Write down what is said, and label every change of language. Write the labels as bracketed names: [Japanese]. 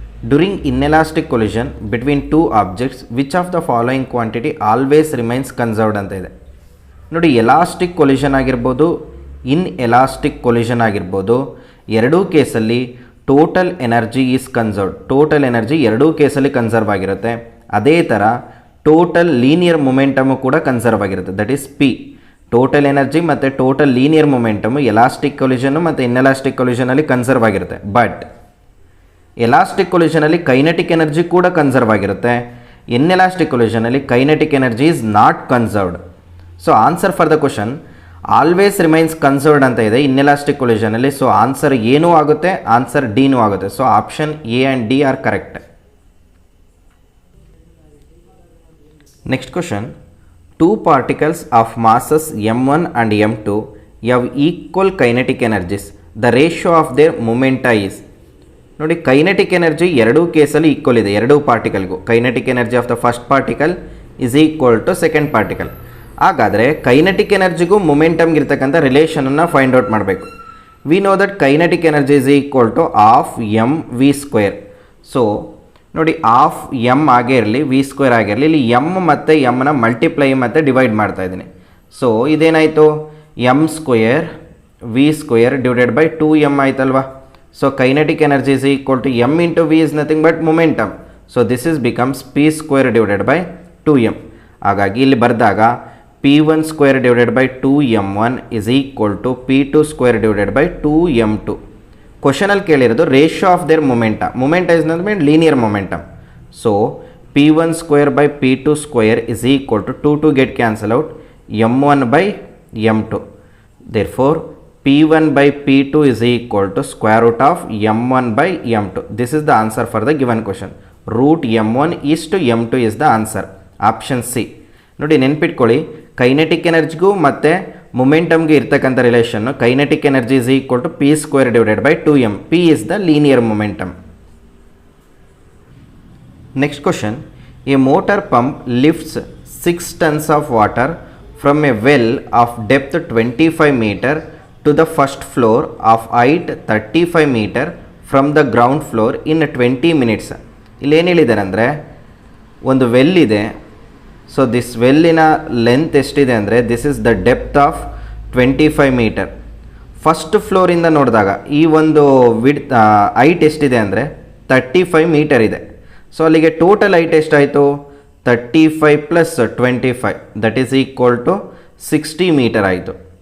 [English] During inelastic collision between two objects, which of the following quantity always remains conserved [Kannada] ಅಂತ ಇದೆ. ನೋಡಿ, elastic collision ಆಗಿರ್ಬೋದು, ಇನ್ elastic collision ಆಗಿರ್ಬೋದು, ಎರಡೂ ಕೇಸಲ್ಲಿ [English] Total energy is conserved. [Kannada] Total energy ಎರಡೂ ಕೇಸಲ್ಲಿ ಕನ್ಸರ್ವ್ ಆಗಿರುತ್ತೆ. ಅದೇ ಥರ ಟೋಟಲ್ ಲೀನಿಯರ್ ಮೊಮೆಂಟಮು ಕೂಡ ಕನ್ಸರ್ವ್ ಆಗಿರುತ್ತೆ. [English] That is P. [Kannada] Total energy ಮತ್ತು ಟೋಟಲ್ ಲೀನಿಯರ್ ಮೊಮೆಂಟಮು ಎಲಾಸ್ಟಿಕ್ ಕೊಲಿಷನ್ನು ಮತ್ತು ಇನ್ಎಲಾಸ್ಟಿಕ್ ಕೊಲಿಷನಲ್ಲಿ ಕನ್ಸರ್ವ್ ಆಗಿರುತ್ತೆ. ಬಟ್ ಎಲಾಸ್ಟಿಕ್ ಕೊಲಿಷನಲ್ಲಿ ಕೈನೆಟಿಕ್ ಎನರ್ಜಿ ಕೂಡ ಕನ್ಸರ್ವ್ ಆಗಿರುತ್ತೆ. [English] Inelastic ಕೊಲಿಷನಲ್ಲಿ kinetic energy is not conserved. So answer for the question always remains conserved [Kannada] ಅಂತ ಇದೆ [English] Inelastic ಕೊಲಿಷನಲ್ಲಿ. [Kannada] So answer ಏನೂ ಆಗುತ್ತೆ, answer ಡಿನೂ ಆಗುತ್ತೆ. [English] So option A and D are correct. Next question. Two particles of masses m1 and m2 have equal kinetic energies. The ratio of their momenta is. [Kannada] ನೋಡಿ, kinetic energy ಎರಡೂ ಕೇಸಲ್ಲಿ equal ಇದೆ, ಎರಡೂ ಪಾರ್ಟಿಕಲ್ಗೂ. [English] Kinetic energy of the first particle is equal to second particle. [Kannada] ಹಾಗಾದರೆ kinetic ಎನರ್ಜಿಗೂ ಮೊಮೆಂಟಮ್ಗೆ ಇರ್ತಕ್ಕಂಥ ರಿಲೇಷನನ್ನು find out ಮಾಡಬೇಕು. [English] We know that kinetic energy is equal to half M V square. [Kannada] So ನೋಡಿ, half M ಆಗೇ ಇರಲಿ, ವಿ ಸ್ಕ್ವೇರ್ ಆಗಿರಲಿ, ಇಲ್ಲಿ M ಮತ್ತು ಎಮ್ನ multiply ಮತ್ತು ಡಿವೈಡ್ ಮಾಡ್ತಾ ಇದ್ದೀನಿ. So ಇದೇನಾಯಿತು, M square V square divided by 2m ಆಯ್ತಲ್ವಾ. [English] So kinetic energy is equal to m into v is nothing but momentum. So this is becomes p square divided by 2m. [Kannada] ಹಾಗಾಗಿ ಇಲ್ಲಿ ಬರೆದಾಗ [English] p1 square divided by 2m1 is equal to p2 square divided by 2m2. [Kannada] ಕ್ವಶನಲ್ಲಿ ಕೇಳಿರೋದು [English] Ratio of their momenta. Momenta is nothing but linear momentum. So p1 square by p2 square is equal to 2 get cancel out, m1 by m2. Therefore P1 by P2 is equal to square root of M1 by M2. This is the answer for the given question. Root M1 is to M2 is the answer. Option C. [Kannada] ನೋಡಿ, ನೆನ್ಪಿಟ್ಕೊಳ್ಳಿ, kinetic ಎನರ್ಜಿಗೂ ಮತ್ತು ಮೊಮೆಂಟಮ್ಗೆ ಇರ್ತಕ್ಕಂಥ relation [English] Kinetic energy is equal to P square divided by 2m. P is the linear momentum. Next question. A motor pump lifts 6 tons of water from a well of depth 25 meter to the first floor of height 35 meter from the ground floor in 20 minutes. [Kannada] ಇಲ್ಲಿ ಏನು ಹೇಳಿದ್ದಾರೆ ಅಂದರೆ, ಒಂದು well ಇದೆ. [English] so this [Kannada] ವೆಲ್ಲಿನ length ಎಷ್ಟಿದೆ ಅಂದರೆ, [English] This is the depth of 25 metre. [Kannada] First ಫ್ಲೋರಿಂದ ನೋಡಿದಾಗ ಈ ಒಂದು ಹೈಟ್ ಎಷ್ಟಿದೆ ಅಂದರೆ 35 ಮೀಟರ್ ಇದೆ. ಸೊ ಅಲ್ಲಿಗೆ ಟೋಟಲ್ ಹೈಟ್ ಎಷ್ಟಾಯಿತು, 35 plus 25 that is equal to 60 metre ಆಯಿತು.